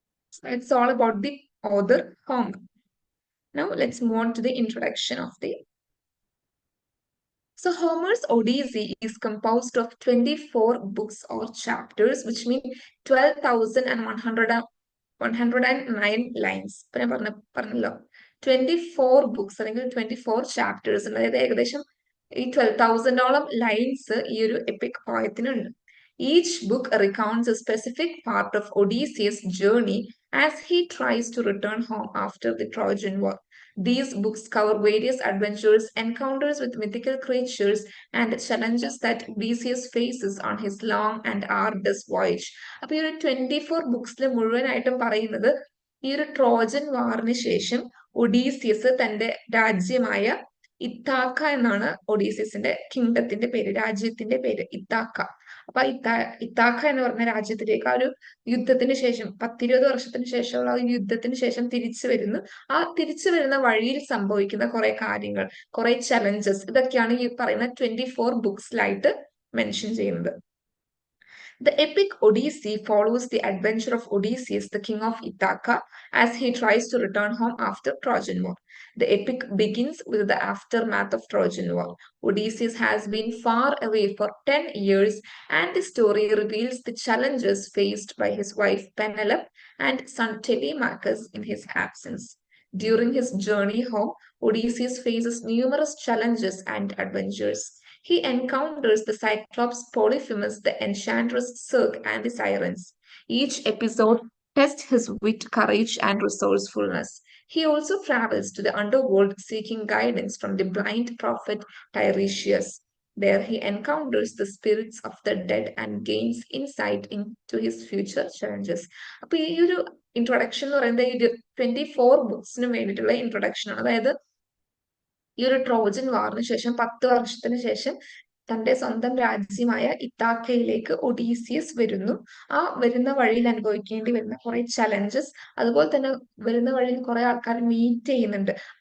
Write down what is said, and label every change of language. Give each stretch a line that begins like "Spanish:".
English: So it's all about the author Homer. Now let's move on to the introduction of the. So Homer's Odyssey is composed of 24 books or chapters, which mean 12,109 lines.
Malayalam: പറഞ്ഞല്ലോ 24 books അല്ലെങ്കിൽ 24 chapters അതായത് ഏകദേശം ഈ 12,000ഓളം lines ഈ ഒരു EPIC പോയത്തിനുണ്ട്.
English: Each book recounts a specific part of Odysseus' journey as he tries to return home after the Trojan War. These books cover various adventures, encounters with mythical creatures, and challenges that Odysseus faces on his long and arduous voyage.
Malayalam: അപ്പോൾ ഈ ഒരു 24 ബുക്സിൽ മുഴുവനായിട്ടും പറയുന്നത് ഈ ഒരു Trojan വാറിന് ശേഷം Odysseus തന്റെ രാജ്യമായ ഇത്താക്ക എന്നാണ് ഒഡീസിയസിന്റെ കിങ്ഡത്തിന്റെ പേര്, രാജ്യത്തിന്റെ പേര് ഇത്താക്ക. അപ്പൊ ഇത്താക്ക എന്ന് പറഞ്ഞ രാജ്യത്തിലേക്ക് ആ ഒരു യുദ്ധത്തിന് ശേഷം 10-20 വർഷത്തിന് ശേഷമുള്ള ആ യുദ്ധത്തിന് ശേഷം തിരിച്ചു വരുന്നു. ആ തിരിച്ചു വരുന്ന വഴിയിൽ സംഭവിക്കുന്ന കുറെ കാര്യങ്ങൾ, കുറെ ചലഞ്ചസ്, ഇതൊക്കെയാണ് ഈ പറയുന്ന 24 ബുക്സിലായിട്ട് മെൻഷൻ ചെയ്യുന്നത്.
English: The epic Odyssey follows the adventure of Odysseus, the king of Ithaca, as he tries to return home after Trojan War. The epic begins with the aftermath of Trojan War. Odysseus has been far away for 10 years, and the story reveals the challenges faced by his wife Penelope and son Telemachus in his absence. During his journey home, Odysseus faces numerous challenges and adventures. He encounters the Cyclops, Polyphemus, the Enchantress Circe, and the Sirens. Each episode tests his wit, courage, and resourcefulness. He also travels to the underworld seeking guidance from the blind prophet Tiresias. There he encounters the spirits of the dead and gains insight into his future challenges.
Malayalam: അപ്പോൾ ഈ ഒരു introduction എന്ന് പറയുന്നത് ഈ 24 ബുക്സിന് വേണ്ടിയിട്ടുള്ള introduction ആണ്. അതായത് ഈ ഒരു ട്രോജൻ വാറിന് ശേഷം 10 വർഷത്തിന് ശേഷം തന്റെ സ്വന്തം രാജ്യമായ ഇത്താക്കയിലേക്ക് ഒഡീസിയസ് വരുന്നു. ആ വരുന്ന വഴിയിൽ അനുഭവിക്കേണ്ടി വരുന്ന കുറെ ചലഞ്ചസ്, അതുപോലെ തന്നെ വരുന്ന വഴിയിൽ കുറെ ആൾക്കാരെ മീറ്റ് ചെയ്യുന്നുണ്ട്.